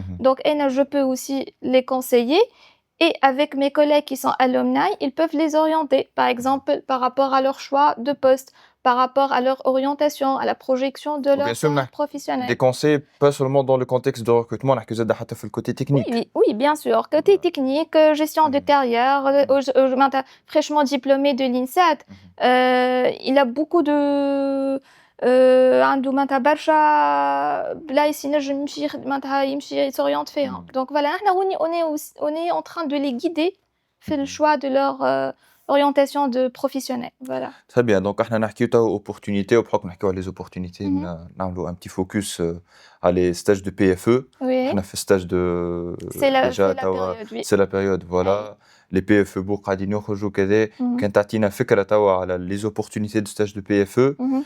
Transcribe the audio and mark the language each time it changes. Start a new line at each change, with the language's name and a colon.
French: Donc je peux aussi les conseiller. Et avec mes collègues qui sont alumni, ils peuvent les orienter, par exemple, par rapport à leur choix de poste, par rapport à leur orientation, à la projection de leur professionnel. Des conseils, pas seulement dans le contexte de recrutement, mais aussi dans le côté technique. Oui, bien sûr. Côté technique, gestion de carrière, fraîchement diplômé de l'INSET, il a beaucoup de...
Arabic: عنده معناتها برشا بلايص ينجم يمشي معناتها يمشي يسوريونت فيهم.
French: Donc voilà, on est en train de les guider
Arabic: في
French: le choix de leur orientation de professionnel. Voilà. Très bien. Donc
Arabic: احنا نحكيو تو
French: opportunités
Arabic: وبحكم نحكيو على
French: les opportunités
Arabic: نعملوا
French: un petit focus
Arabic: على
French: les stages de PFE.
Arabic: احنا في
French: stage de c'est la période voilà. Les PFE
Arabic: بو قاعدين يخرجوا كذا. كان تعطينا فكرة تو على
French: les opportunités de stage de PFE.